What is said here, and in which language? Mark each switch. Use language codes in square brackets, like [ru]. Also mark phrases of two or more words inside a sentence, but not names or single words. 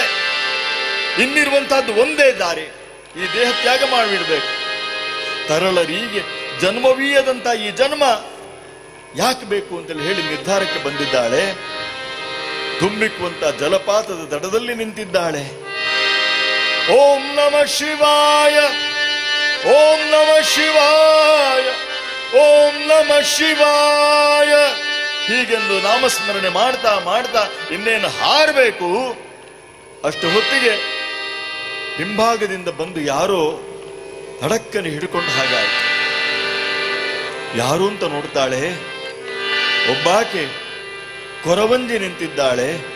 [kn] ಇನ್ನಿರುವಂತಹದ್ದು ಒಂದೇ ದಾರಿ, ಈ ದೇಹ ತ್ಯಾಗ ಮಾಡಿಬಿಡ್ಬೇಕು. ತರಳರಿಗೆ ಜನ್ಮವೀಯದಂತ ಈ ಜನ್ಮ ಯಾಕೆ ಬೇಕು ಅಂತೇಳಿ ಹೇಳಿ ನಿರ್ಧಾರಕ್ಕೆ ಬಂದಿದ್ದಾಳೆ. ಧುಮ್ಮಿಕ್ಕುವಂತ ಜಲಪಾತದ ದಡದಲ್ಲಿ ನಿಂತಿದ್ದಾಳೆ. [sa] ಓಂ ನಮಃ ಶಿವಾಯ, ಓಂ ನಮಃ ಶಿವಾಯ, ಓಂ ನಮಃ ಶಿವಾಯ [kn] ಹೀಗೆಂದು ನಾಮಸ್ಮರಣೆ ಮಾಡ್ತಾ ಮಾಡ್ತಾ ಇನ್ನೇನು ಹಾರಬೇಕು. ಅಷ್ಟು ಹೊತ್ತಿಗೆ ಹಿಂಭಾಗದಿಂದ ಬಂದು ಯಾರೋ ತಡಕ್ಕನೆ ಹಿಡ್ಕೊಂಡು ಹಾಗಾಯಿತು. ಯಾರು ಅಂತ ನೋಡ್ತಾಳೆ. ಒಬ್ಬಾಕೆ ಕೊರವಂಜಿ ನಿಂತಿದ್ದಾಳೆ.